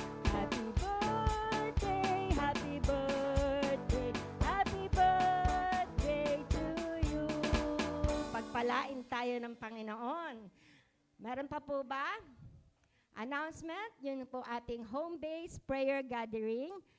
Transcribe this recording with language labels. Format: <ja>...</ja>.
<en>Happy birthday, happy birthday, happy birthday to you.</en> <tl>Pagpalain tayo ng Panginoon. Meron pa po ba? Announcement, yun po ating home-based prayer gathering.</tl>